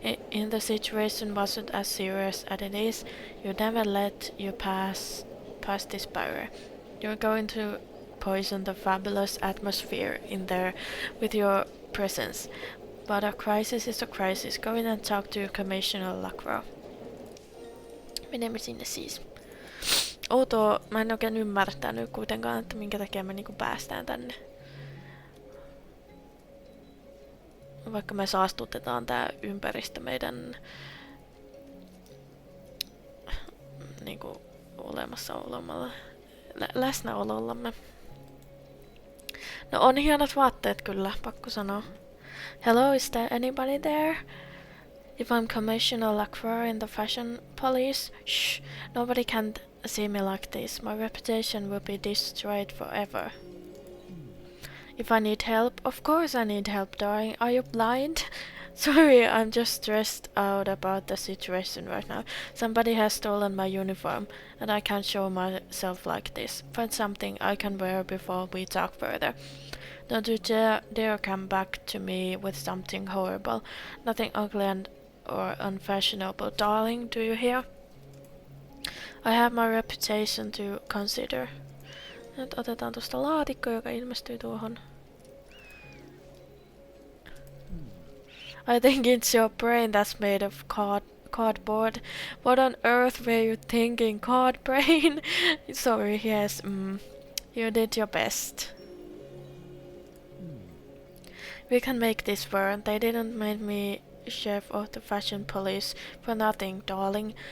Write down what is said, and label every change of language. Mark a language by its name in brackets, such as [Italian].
[English] In the situation wasn't as serious as it is. You never let you pass this barrier. You're going to poison the fabulous atmosphere in there with your presence. But a crisis is a crisis. Go in and talk to Commissioner Lacroix. [Finnish] Menemme sinne siis. Outoa, mä en oikein ymmärtänyt kuitenkaan, että minkä takia me niinku päästään tänne. Vaikka me saastutetaan tää ympäristö meidän niinku olemassaolollamme. Läsnäolollamme. No on hienot vaatteet kyllä, pakko sanoa. [English] Hello, is there anybody there? If I'm Commissioner Lacroix in the fashion police, shh, nobody can see me like this. My reputation will be destroyed forever. If I need help, of course I need help, darling. Are you blind? Sorry, I'm just stressed out about the situation right now. Somebody has stolen my uniform, and I can't show myself like this. Find something I can wear before we talk further. Don't you dare come back to me with something horrible. Nothing ugly or unfashionable, darling, do you hear? I have my reputation to consider. [Finnish] Nyt otetaan tuosta laatikko, joka ilmestyy tuohon. [English] I think it's your brain that's made of cardboard. What on earth were you thinking, card brain? Sorry, yes, you did your best. We can make this work. They didn't make me chef of the fashion police for nothing, darling.